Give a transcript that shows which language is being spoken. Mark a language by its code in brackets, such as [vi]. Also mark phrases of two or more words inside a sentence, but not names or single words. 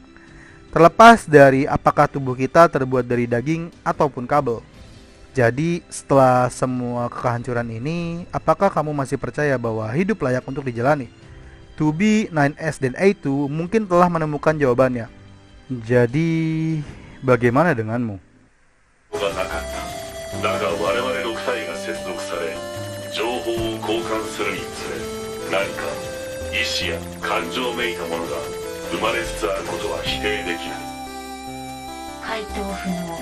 [id] Terlepas dari apakah tubuh kita terbuat dari daging ataupun kabel. Jadi, setelah semua kehancuran ini, apakah kamu masih percaya bahwa hidup layak untuk dijalani? 2B, 9S, dan A2 mungkin telah menemukan jawabannya. Jadi, bagaimana denganmu? [ja] だが我々6体が接続され情報を交換するにつれ何か意志や感情めいたものが生まれつつあることは否定できない回答不能